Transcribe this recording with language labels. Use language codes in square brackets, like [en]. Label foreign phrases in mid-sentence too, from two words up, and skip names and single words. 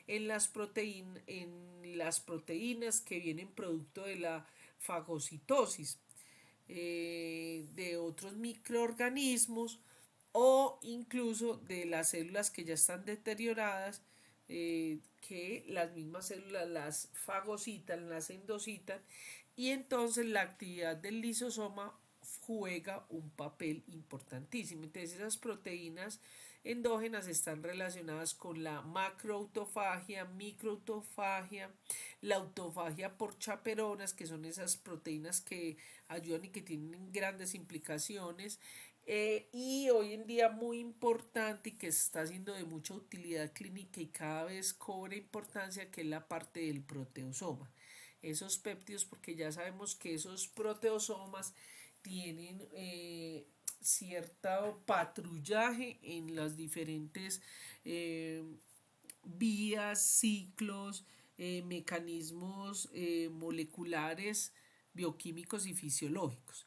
[es] en las proteínas que vienen producto de la fagocitosis de otros microorganismos o incluso de las células que ya están deterioradas, que las mismas células las fagocitan, las endocitan, y entonces la actividad del lisosoma juega un papel importantísimo. Entonces esas proteínas endógenas están relacionadas con la macroautofagia, microautofagia, la autofagia por chaperonas, que son esas proteínas que ayudan y que tienen grandes implicaciones. Y hoy en día muy importante y que se está haciendo de mucha utilidad clínica y cada vez cobra importancia, que es la parte del proteosoma. Esos péptidos, porque ya sabemos que esos proteosomas tienen cierto patrullaje en las diferentes vías, ciclos, mecanismos moleculares, bioquímicos y fisiológicos.